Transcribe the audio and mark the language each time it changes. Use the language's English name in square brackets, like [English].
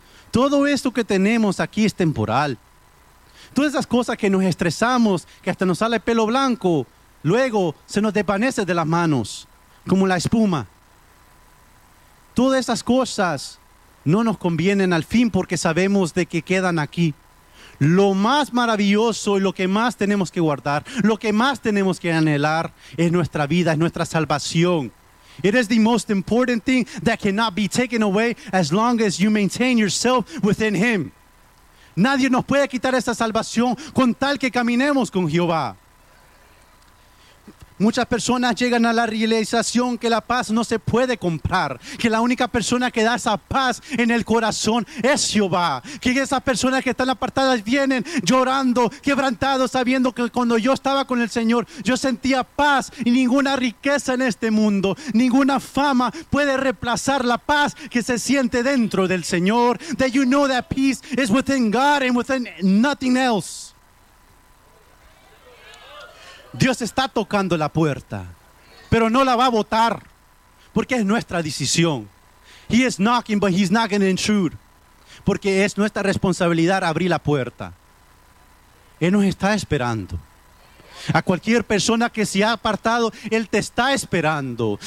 [Spanish] Todo esto que tenemos aquí es temporal. Todas esas cosas que nos estresamos, que hasta nos sale el pelo blanco, luego se nos desvanece de las manos, como la espuma. Todas esas cosas no nos convienen al fin porque sabemos de que quedan aquí. Lo más maravilloso y lo que más tenemos que guardar, lo que más tenemos que anhelar es nuestra vida, es nuestra salvación. [English] It is the most important thing that cannot be taken away as long as you maintain yourself within Him. [Spanish] Nadie nos puede quitar esa salvación con tal que caminemos con Jehová. Muchas personas llegan a la realización que la paz no se puede comprar. Que la única persona que da esa paz en el corazón es Jehová. Que esas personas que están apartadas vienen llorando, quebrantados, sabiendo que cuando yo estaba con el Señor, yo sentía paz y ninguna riqueza en este mundo, ninguna fama puede reemplazar la paz que se siente dentro del Señor. [English] That you know that peace is within God and within nothing else. [Spanish] Dios está tocando la puerta, pero no la va a botar, porque es nuestra decisión. [English] He is knocking, but he's not going to intrude, [Spanish] porque es nuestra responsabilidad abrir la puerta. Él nos está esperando. A cualquier persona que se ha apartado, Él te está esperando.